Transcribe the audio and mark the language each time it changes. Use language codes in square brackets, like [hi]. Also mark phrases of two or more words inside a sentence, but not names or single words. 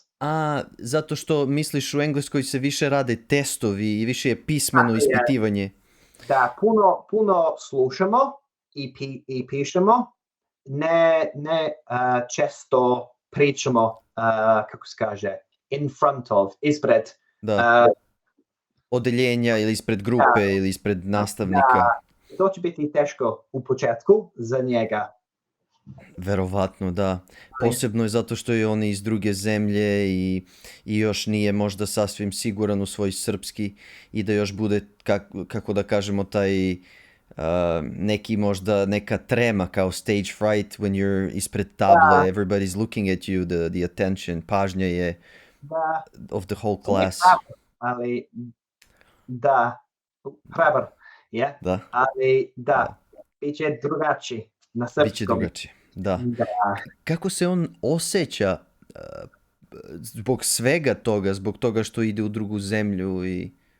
[sr] Zato što misliš u Engleskoj se više rade testovi i više je pismeno ispitivanje. Da, puno slušamo i pišemo, ne često pričamo, kako se kaže, [en] in front of, [sr] ispred. Da. Odeljenja ili ispred grupe ili ispred nastavnika. To će biti teško u početku za njega. Verovatno, da. Posebno je zato što je on iz druge zemlje i još nije možda sasvim siguran u svoj srpski i da još bude, kako da kažemo, taj neki možda neka trema kao [en] stage fright when you're [sr] ispred [en] table, everybody's looking at you, the attention, [sr] pažnja je [en] of the whole class. [sr] Ali da, hrabar je, ali bit će drugačiji na srpskom. Biće drugačiji, da. Kako se on osjeća zbog svega toga, zbog toga što ide u drugu zemlju i...